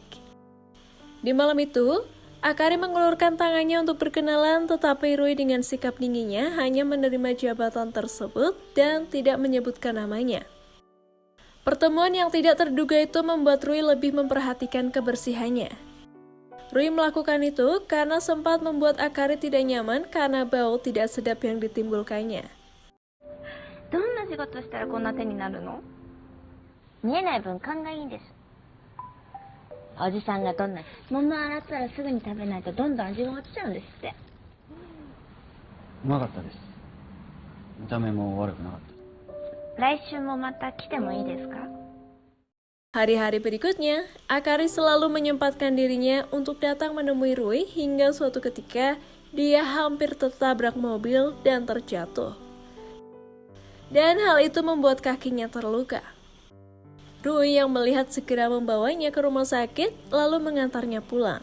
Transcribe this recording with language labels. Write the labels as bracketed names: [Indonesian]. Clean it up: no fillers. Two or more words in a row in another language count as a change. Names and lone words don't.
[Indonesian] Di malam itu, Akari mengulurkan tangannya untuk berkenalan, tetapi Rui dengan sikap dinginnya hanya menerima jabatan tersebut dan tidak menyebutkan namanya. Pertemuan yang tidak terduga itu membuat Rui lebih memperhatikan kebersihannya. Rui melakukan itu karena sempat membuat Akari tidak nyaman karena bau tidak sedap yang ditimbulkannya. [Japanese] どんな仕事したらこんな手になるの？見えない分勘がいいんです。おじさんがどんな桃洗ったらすぐに食べないとどんどん味が落ちちゃうんですって。うまかったです。見た目も悪くなかった。来週もまた来てもいいですか？ [Indonesian] Hari-hari berikutnya, Akari selalu menyempatkan dirinya untuk datang menemui Rui hingga suatu ketika dia hampir tertabrak mobil dan terjatuh. Dan hal itu membuat kakinya terluka. Rui yang melihat segera membawanya ke rumah sakit lalu mengantarnya pulang.